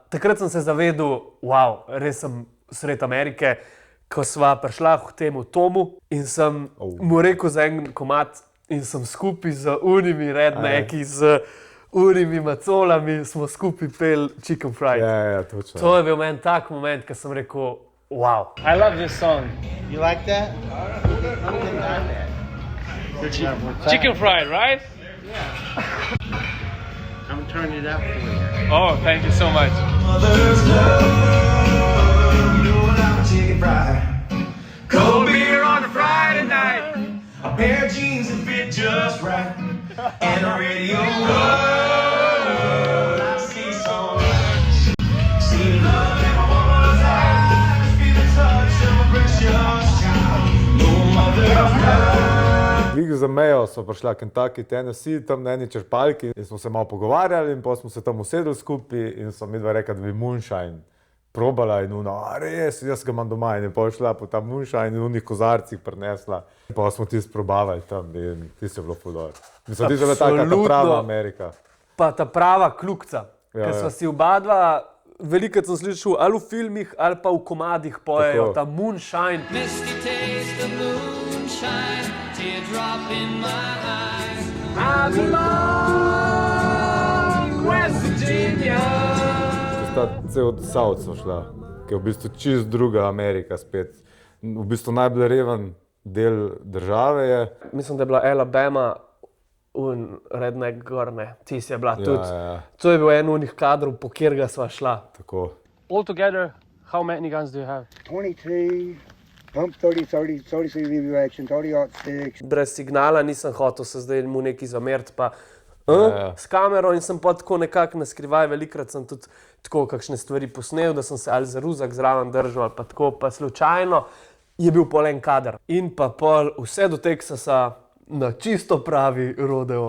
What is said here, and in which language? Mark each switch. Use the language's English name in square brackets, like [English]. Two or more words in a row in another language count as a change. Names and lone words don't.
[Slovenian] Takrat sem se zavedel, wow, res sem sred Amerike, ko sva prišla k temu Tomu in sem mu rekel za en komad in sem skupaj z unimi redneki, z unimi macolami, smo skupaj pel Chicken Fried. Ja, točno. To je bil meni tak moment, ko sem rekel, wow. [English] I love this song. You like that? Chicken fried, right? I'm turning it up for you. Oh, thank you so much. Mother's love, you know I'm a chicken fried. Cold beer on a Friday night, a pair of jeans that fit just right, and a radio. I see so much, see love in my woman's eyes, feel the touch of a precious child. No mother's love. [Slovenian] Glih za mejo so prišla Kentucky, Tennessee, tam na eni črpalki in smo se malo pogovarjali in potem smo se tam usedli skupaj in so midva rekla, da bi moonshine probala in ono, res, jaz ga imam doma in je potem šla po ta moonshine in v unih kozarcih prinesla. In potem smo ti sprobavali tam in ti se je bilo ful dobro. Mislim, ti je bila taka ta prava Amerika. Pa ta prava kljukca, Ja, ker ja. sva si obadva, velikrat sem slišal ali v filmih ali pa v komadih pojejo Tako. ta moonshine. [English] Misty taste of moonshine, teardrop in my eyes. I belong West Virginia. [Slovenian] Ta cel od South smo šla, ki je v bistvu čist druga Amerika spet. V bistvu najbolj reven del države je. Mislim, da je bila Alabama redneck gor, ne. Tis je bila tudi. Ja. To je bil en unih kadrov, po katerega sva šla. Tako. [English] Altogether, how many guns do you have? 23, pump 30, 33 review action, 30-06. [Slovenian] Brez signala nisem hotel se zdaj mu nekaj zameriti, pa s kamero in sem pa tako nekako na skrivaj, velikrat sem tudi tako kakšne stvari posnel, da sem se ali za ruzak zraven držal ali pa tako, pa slučajno je bil pol en kader. In pa pol vse do Teksasa na čisto pravi rodeo.